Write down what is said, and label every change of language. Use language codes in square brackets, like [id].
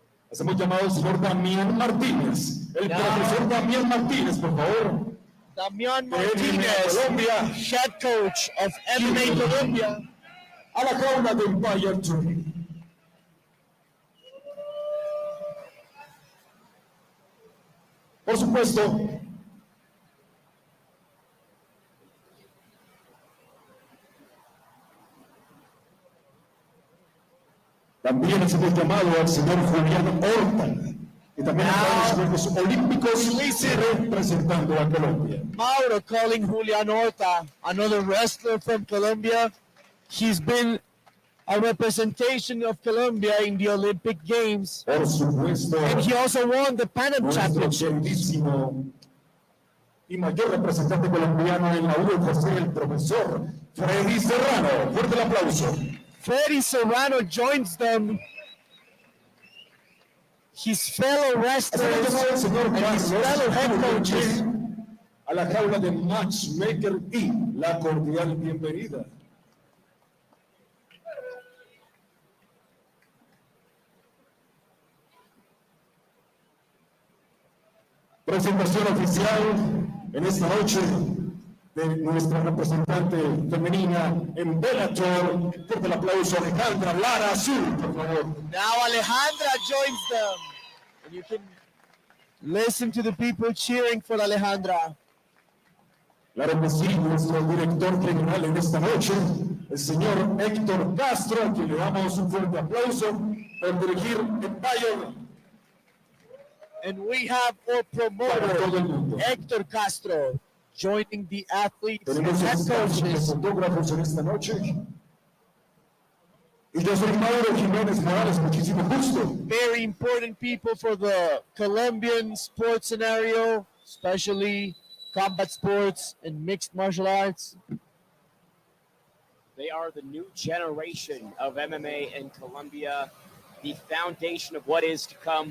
[es] Hacemos llamado al señor Damián Martínez. El profesor Damián Martínez, por favor. Damián Martínez, [en] Colombia, head coach of MMA Colombia. [es] A la jaula de Empire 3. Por supuesto, también hacemos llamado al señor Julio Horta, que también está en los Juegos Olímpicos representando a Colombia. [en] Mauro calling Julian Horta, another wrestler from Colombia. He's been a representation of Colombia in the Olympic Games. [es] Por supuesto, [en] and he also won the Pan Am Championship. [es] Y mayor representante colombiano en la UFC, el profesor Fredy Serrano. Fuerte el aplauso. [en] Fredy Serrano joins them. His fellow wrestlers and his fellow head coaches. [es] A la jaula de Matchmaker y la cordial bienvenida. Presentación oficial en esta noche de nuestra representante femenina en Bellator. Fuerte el aplauso, Alejandra, Lara, Azul, por favor. [en] Now Alejandra joins them. And you can listen to the people cheering for Alejandra. [es] Claro que sí, nuestro director general en esta noche, el señor Héctor Castro, a quien le damos un fuerte aplauso por dirigir Empire. [en] And we have our promoter, Héctor Castro, joining the athletes and head coaches. [es] Fotógrafos en esta noche. Y yo soy Mauro Jiménez Morales, muchísimo gusto. [en] Very important people for the Colombian sports scenario, especially combat sports and mixed martial arts. They are the new generation of MMA in Colombia, the foundation of what is to come.